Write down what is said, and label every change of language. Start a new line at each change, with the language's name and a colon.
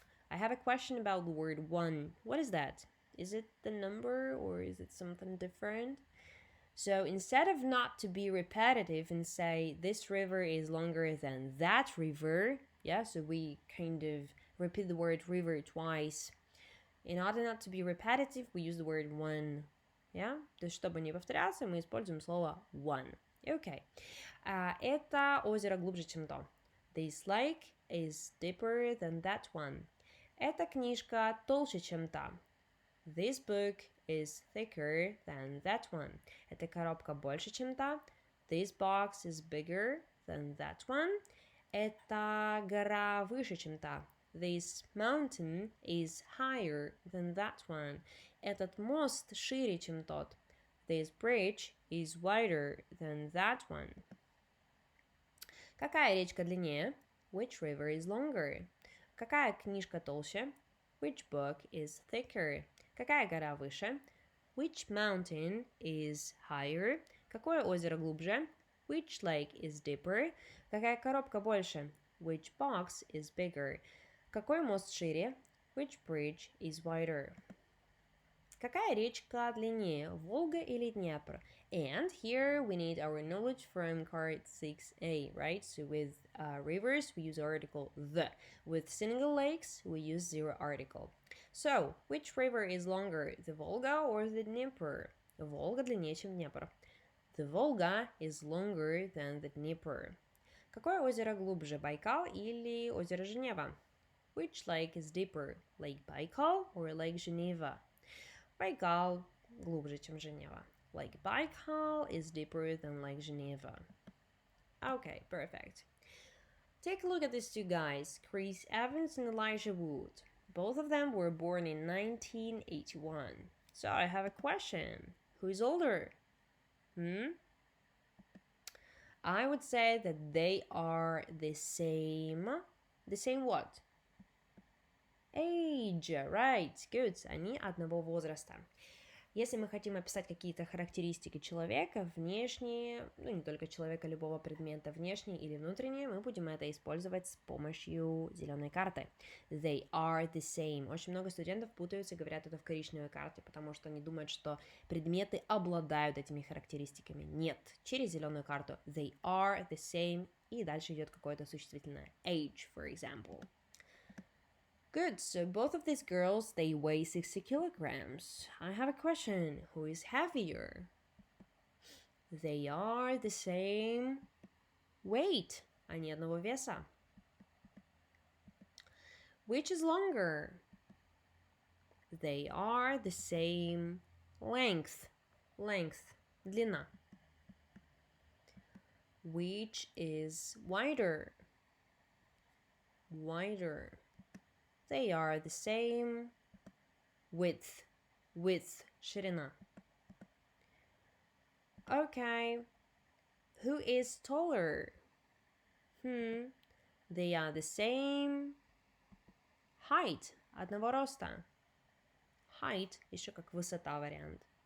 English: I have a question about the word one. What is that? Is it the number or is it something different? So instead of not to be repetitive and say this river is longer than that river, yeah, so we kind of repeat the word river twice. In order not to be repetitive, we use the word one. Yeah?
Russian: То есть, чтобы не повторяться, мы используем слово one. Okay. Это озеро глубже, чем то.
English: This lake is deeper than that one.
Russian: Эта книжка толще, чем та.
English: This book is thicker than that one.
Russian: Эта коробка больше, чем та.
English: This box is bigger than that one.
Russian: Эта гора выше, чем та.
English: This mountain is higher than that one.
Russian: Этот мост шире, чем тот.
English: This bridge is wider than that one.
Russian: Какая речка длиннее?
English: Which river is longer?
Russian: Какая книжка толще?
English: Which book is thicker?
Russian: Какая гора выше?
English: Which mountain is higher?
Russian: Какое озеро глубже?
English: Which lake is deeper?
Russian: Какая коробка больше?
English: Which box is bigger?
Russian: Какой мост шире?
English: Which bridge is wider?
Russian: Какая речка длиннее, Волга или Днепр?
English: And here we need our knowledge from card 6a, right? So with rivers, we use article the. With single lakes, we use zero article. So, which river is longer, the Volga or the Dnepr?
Russian: Волга длиннее, чем Днепр.
English: The Volga is longer than the Dnepr.
Russian: Какое озеро глубже, Байкал или озеро Женева?
English: Which lake is deeper, Lake Baikal or Lake Geneva?
Russian: Байкал глубже, чем Женева.
English: Lake Baikal is deeper than Lake Geneva. Okay, perfect. Take a look at these two guys, Chris Evans and Elijah Wood. Both of them were born in 1981. So I have a question. Who is older? I would say that they are the same. The same what? Age, right, good.
Russian: Они одного возраста. Если мы хотим описать какие-то характеристики человека, внешние, не только человека, любого предмета, внешние или внутренние, мы будем это использовать с помощью зеленой карты.
English: They are the same.
Russian: Очень много студентов путаются и говорят это в коричневой карте, потому что они думают, что предметы обладают этими характеристиками. Нет, через зеленую карту
English: they are the same,
Russian: и дальше идет какое-то существительное.
English: Age, for example. Good, so both of these girls, they weigh 60 kilograms. I have a question. Who is heavier? They are the same weight.
Russian: Они одного веса.
English: Which is longer? They are the same length. Length,
Russian: длина.
English: Which is wider? Wider. They are the same width. Width,
Russian: ширина.
English: Okay. Who is taller? They are the same height.
Russian: Одного роста.
English: Height,
Russian: еще как высота вариант.